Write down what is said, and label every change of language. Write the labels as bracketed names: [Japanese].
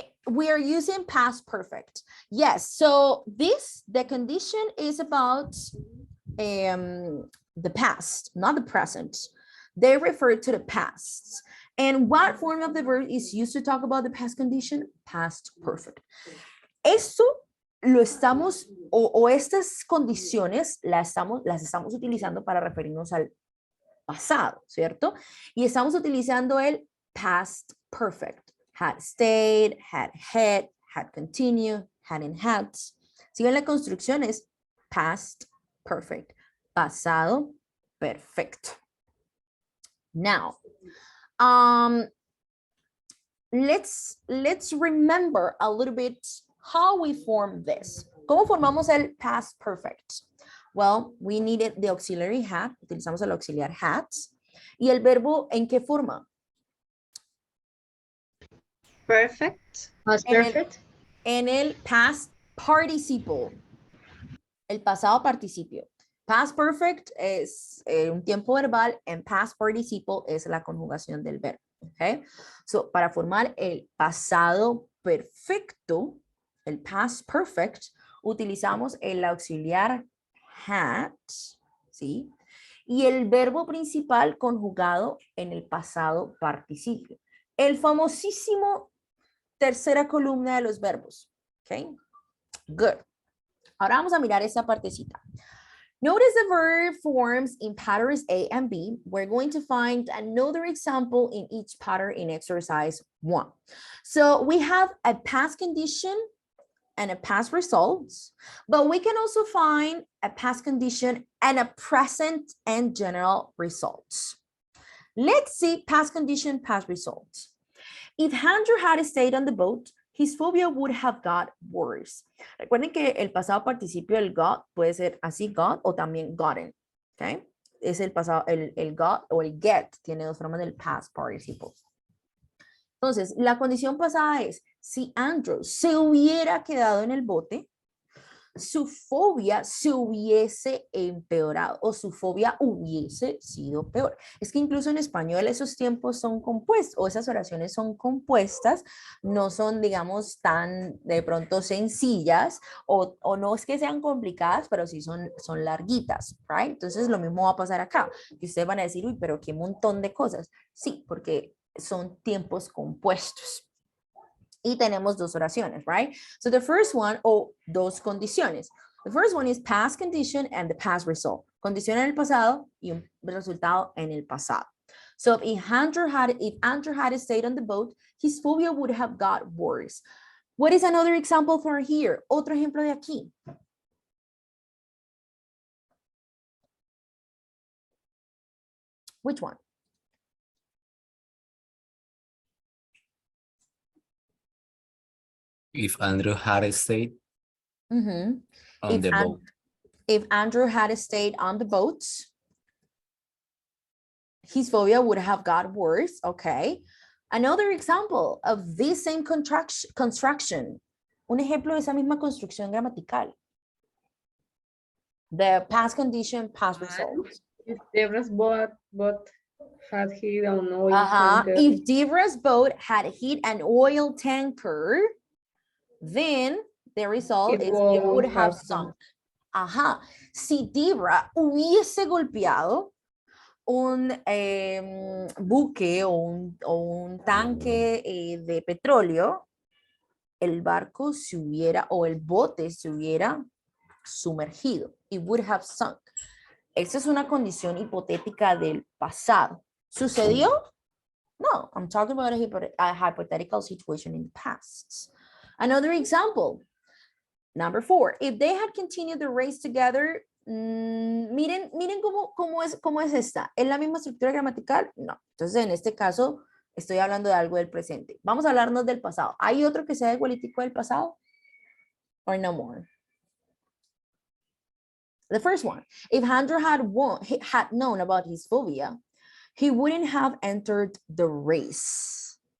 [English] We are using past perfect. Yes, so the condition is about the past, not the present. They refer to the past. And what form of the verb is used to talk about the past condition? Past perfect. [Spanish] Esto lo estamos, o estas condiciones las estamos utilizando para referirnos al pasado, ¿cierto? Y estamos utilizando el past perfect. [English] Had stayed, had had continued, hadn't had. [Spanish] Si ven la construcción es past perfect. Pasado perfecto. [English] Now, let's remember a little bit how we form this. [Spanish] ¿Cómo formamos el past perfect? [English] Well, we needed the auxiliary had. [Spanish] Utilizamos el auxiliar had. ¿Y el verbo en qué forma? [English] Perfect. Past perfect. [Spanish] En el past participle. El pasado participio. Past perfect es un tiempo verbal and past participle es la conjugación del verbo. Okay? So, para formar el pasado perfecto, el past perfect, utilizamos el auxiliar had, ¿sí? Y el verbo principal conjugado en el pasado participio. El famosísimo tercera columna de los verbos. Okay? Good. Ahora vamos a mirar esta partecita. [English] Notice the verb forms in patterns A and B. We're going to find another example in each pattern in exercise 1. So we have a past condition and a past result, but we can also find a past condition and a present and general results. Let's see past condition, past results. If Andrew had stayed on the boat, his phobia would have got worse. [Spanish] Recuerden que el pasado participio del got puede ser así got o también gotten. Okay? Es el pasado, el got o el get tiene dos formas del past participle. Entonces, la condición pasada es, si Andrew se hubiera quedado en el bote, su fobia se hubiese empeorado o su fobia hubiese sido peor. Es que incluso en español esos tiempos son compuestos o esas oraciones son compuestas, no son, digamos, tan de pronto sencillas o no es que sean complicadas, pero sí son larguitas, right? Entonces lo mismo va a pasar acá, que ustedes van a decir, uy, pero qué montón de cosas. Sí, porque son tiempos compuestos. Y tenemos dos oraciones, right? [English] So the first one, [Spanish] dos condiciones. [English] The first one is past condition and the past result. [Spanish] Condición en el pasado y un resultado en el pasado. [English] So if Andrew had stayed on the boat, his phobia would have got worse. What is another example for here? [Spanish] Otro ejemplo de aquí. [English] Which one? If Andrew had stayed on the boat. If Andrew had stayed on the boat, his phobia would have got worse. Okay. Another example of this same construction. [Spanish] Un ejemplo de esa misma construcción gramatical. [English] The past condition, past result. If Deborah's boat had hit an oil tanker. If Deborah's boat had hit an oil tanker, then the result is it would have sunk. [Spanish] Si Deborah hubiese golpeado un buque o un tanque de petróleo, el barco se hubiera, o el bote se hubiera sumergido. [English] It would have sunk. [Spanish] Esa es una condición hipotética del pasado. ¿Sucedió? [English] No, I'm talking about a hypothetical situation in the past. Another example, number 4. If they had continued the race together, [Spanish] miren cómo es esta. ¿Es la misma estructura gramatical? No. Entonces, en este caso, estoy hablando de algo del presente. Vamos a hablarnos del pasado. ¿Hay otro que sea igualitico del pasado? [English] Or no more? The first one, if Andrew had known about his phobia, he wouldn't have entered the race.